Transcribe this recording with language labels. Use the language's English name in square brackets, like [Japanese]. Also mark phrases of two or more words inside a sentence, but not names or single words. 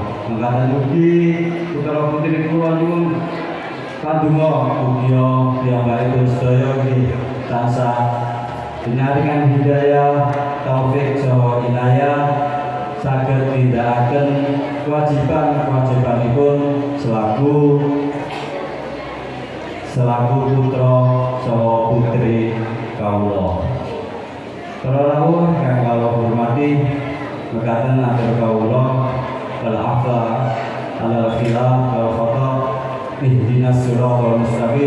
[Javanese] Mangkaten ugi putra putri kula nyuwun pandonga ugi piyambakipun sedaya nggih tansah dinaringan hidayah, taufik saha inayah saged nindakaken kewajiban-kewajibanipun selaku putra saha putri kawula. Para rawuh ingkang kawula hormati, mekaten atur kawula [Arabic] العفو الخلاف والخطأ اهدنا الصراط المستقيم.